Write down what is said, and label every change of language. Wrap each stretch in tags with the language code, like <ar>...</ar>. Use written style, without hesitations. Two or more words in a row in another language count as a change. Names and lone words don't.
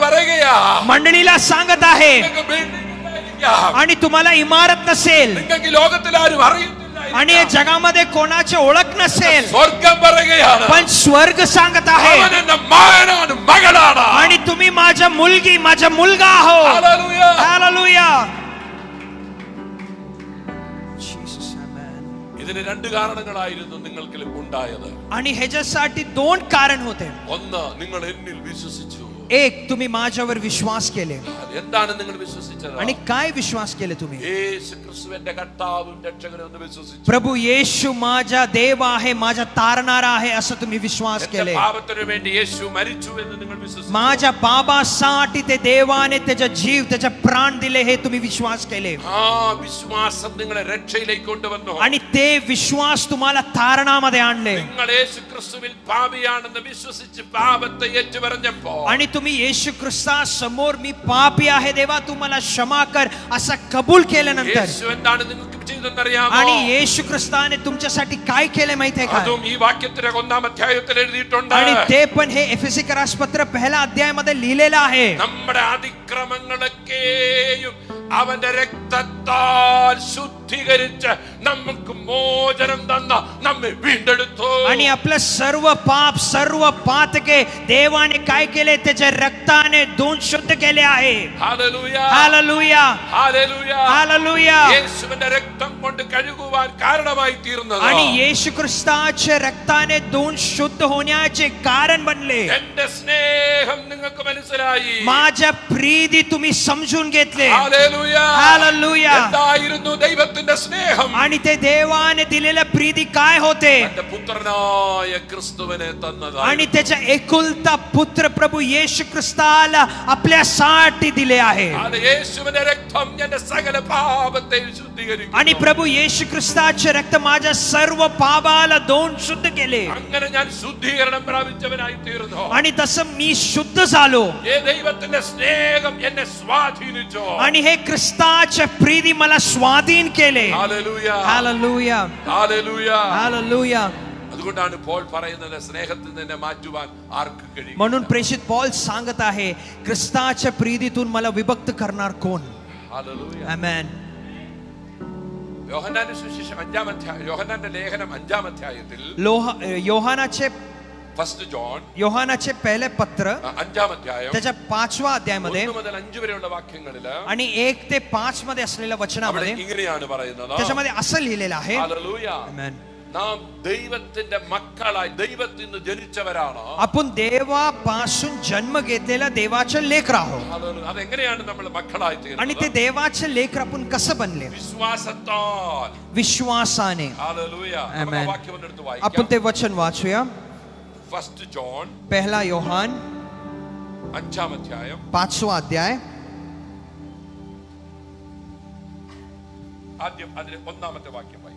<mr>मंडळीला सांगत आहे,</mr> <ml>നിങ്ങൾക്ക് building ഉണ്ടായിരിക്കാം,</ml> <mr>आणि तुम्हाला इमारत नसेल</mr> <ml>നിങ്ങൾക്ക് ഈ ലോകത്തിൽ ആരും അറിയുന്നില്ല</ml> <mr>आणि या जगामध्ये कोणाची ओळख नसेल</mr> <ml>സ്വർഗ്ഗം പറയുകയാണ്</ml> <mr>पण स्वर्ग सांगत आहे</mr> <ml>അവൻ എന്റെ മകനാണ് മകളാണ്</ml> <mr>आणि तुम्ही माझा मुलगी माझा मुलगा आहोत</mr> <ml>ഹല്ലേലൂയ</ml> <mr>हालेलुया</mr> <ml>ഇതിന് രണ്ട് കാരണങ്ങളായിരുന്നു നിങ്ങൾക്ക് ഉണ്ടായത്</ml> <mr>आणि ह्याच्यासाठी दोन कारण होते</mr> <ml>ഒന്ന് നിങ്ങൾ എന്നിൽ വിശ്വസിച്ചു</ml> <mr>एक तुम्ही माझ्यावर विश्वास केले</mr> <ml>എന്താണ് നിങ്ങൾ വിശ്വസിച്ചത്</ml> <mr>आणि काय विश्वास केले तुम्ही</mr> <ml>യേശു ക്രിസ്തുവിന്റെ കർത്താവും രക്ഷകനും എന്ന് വിശ്വസിച്ചു</ml> <mr>प्रभु येशू माझा देव आहे माझा तारणारा आहे असं तुम्ही विश्वास केले</mr> <ml>പാപത്തിനു വേണ്ടി യേശു മരിച്ചു എന്ന് നിങ്ങൾ വിശ്വസിച്ചു</ml> <mr>माझ्या बाबासाठी ते देवाने त्याचा जीव त्याचा प्राण दिले हे तुम्ही विश्वास केले</mr> <ml>ആ വിശ്വാസം നിങ്ങളെ രക്ഷയിലേക്ക് കൊണ്ടുവന്നു</ml> <mr>आणि ते विश्वास तुम्हाला तारणामध्ये आणले</mr> <ml>നിങ്ങൾ യേശു ക്രിസ്തുവിൽ പാപിയാണെന്ന് വിശ്വസിച്ച് പാപത്തെ ഏറ്റുപറഞ്ഞപ്പോൾ</ml> <mr>आणि तुम्ही येशू ख्रिस्ता समोर मी पापी आहे देवा तू मला क्षमा कर असा कबूल केल्यानंतर</mr> <ml>യേശു എന്താണ് നിങ്ങൾക്ക് ചെയ്തെന്നറിയാമോ</ml> <mr>आणि येशू ख्रिस्ताने तुमच्यासाठी काय केले माहितीये का</mr> <ml>അതും ഈ വാക്യത്തിന്റെ 1-ാം അധ്യായത്തിൽ എഴുതിയിട്ടുണ്ട്</ml> <mr>आणि ते पण हे एफेसी पत्र पहिल्या अध्यायामध्ये लिहिलेलं आहे</mr> <ml>നമ്മുടെ അതിക്രമങ്ങളൊക്കെയും അവന്റെ രക്തത്താൽ ശുദ്ധീകരിച്ച് നമുക്ക് മോചനം തന്ന നമ്മെ വീണ്ടെടുത്തു</ml> <mr>आणि आपलं सर्व पाप सर्व पातके देवाने काय केले त्याच्या रक्ताने धुवून शुद्ध केले आहे</mr> <ml>ഹല്ലേലൂയ</ml> <mr>हालेलुया</mr> <ml>ഹല്ലേലൂയ</ml> <mr>हालेलुया</mr> <ml>യേശുവിന്റെ രക്തം കൊണ്ട് കഴുകുവാൻ കാരണമായി തീർന്നത്</ml> <mr>आणि येशू ख्रिस्ताच्या रक्ताने धुवून शुद्ध होण्याचे कारण बनले</mr> <ml>എന്റെ സ്നേഹം നിങ്ങൾക്ക് മനസ്സിലായി</ml> <mr>माझ्या प्रीती तुम्ही समजून घेतले</mr> <ml>ഹല്ലേലൂയ</ml> <mr>हालेलुया</mr> <ml>എന്തായിരുന്നു ദൈവത്തിന്റെ സ്നേഹം</ml> <mr>आणि ते देवाने दिलेल्या प्रीती काय होते</mr> <ml>തന്റെ പുത്രനായ ക്രിസ്തുവിനെ തന്നതാണ്</ml> <mr>आणि त्याचा एकुलता पुत्र प्रभु येशू ख्रिस्ताला आपल्यासाठी दिले आहे</mr> <ml>യേശുവിന്റെ രക്തം എന്റെ സകല പാപത്തെ ശുദ്ധീകരിക്കുന്നു</ml> <mr>आणि प्रभु येशू ख्रिस्ताचे रक्त माझ्या सर्व पापाला धुवून शुद्ध केले</mr> <ml>അങ്ങനെ ഞാൻ ശുദ്ധീകരണം പ്രാപിച്ചവനായി തീർന്നു</ml> <mr>आणि तसं मी शुद्ध झालो</mr> <ml>ഈ ദൈവത്തിന്റെ സ്നേഹം എന്നെ സ്വാധീനിച്ചു</ml> <mr>आणि हे ख्रिस्ताच्या प्रीती मला स्वाधीन केले</mr> <ml>ഹല്ലേലൂയ</ml> <mr>हालेलुया</mr> <ml>ഹല്ലേലൂയ</ml> <mr>हालेलुया</mr> <ml>അതുകൊണ്ടാണ് പോൾ പറയുന്നത് സ്നേഹത്തിൽ നിന്നെ മാറ്റുവാൻ ആർക്ക് കഴിയും</ml> <mr>म्हणून प्रेषित पॉल सांगत आहे ख्रिस्ताच्या प्रीतीतून मला विभक्त करणार कोण</mr> <ml>ഹല്ലേലൂയ</ml> <mr>आमेन</mr> <ml>യോഹന്നാന്റെ സുവിശേഷം 5-ാം അധ്യായം യോഹന്നാന്റെ ലേഖനം 5-ാം അധ്യായത്തിൽ</ml> <mr>योहानाचे पहिले पत्र</mr> <ml>5-ാം അധ്യായം</ml> <mr>त्याच्या 5व्या अध्यायामध्ये</mr> <ml>1 മുതൽ 5 വരെയുള്ള വാക്യങ്ങളിൽ</ml> <mr>आणि 1 ते 5 मध्ये असलेल्या</mr> <ml>അവിടെ</ml> <mr>वचनामध्ये</mr> <ml>ഇങ്ങനെയാണ് പറയുന്നത്</ml> <mr>त्याच्यामध्ये असं लिहिलेलं आहे</mr> <ml>ഹല്ലേലൂയ</ml> <mr>आमेन</mr> <ml>നാം ദൈവത്തിന്റെ മക്കളായി ദൈവത്തിൽ നിന്ന് ജനിച്ചവരാണ്</ml> <mr>आपण देवापासून जन्म घेतलेला देवाचे लेकर आहोत</mr> <ml>ഹല്ലേലൂയ അതെങ്ങനെയാണ് നമ്മൾ മക്കളായി</ml> <mr>आणि ते</mr> <ml>തീരുന്നത്</ml> <mr>देवाचे लेकर आपण कसं बनले</mr> <ml>വിശ്വാസത്താൽ</ml> <mr>विश्वासाने</mr> <ml>ഹല്ലേലൂയ</ml> <mr>Amen.</mr> <ml>നമുക്ക് ആ വാക്യം ഒന്ന് എടുത്ത്</ml> <mr>आपण</mr> <ml>വായിക്കാം</ml> <mr>ते वचन वाचूया</mr> <ml>1 ജോൺ</ml> <mr>पहिला योहान</mr> <ml>5-ാം അധ്യായം</ml> <mr>5वा अध्याय</mr> <ml>ആദ്യം അതിലെ 1-ാമത്തെ വാക്യം വായിക്കാം</ml>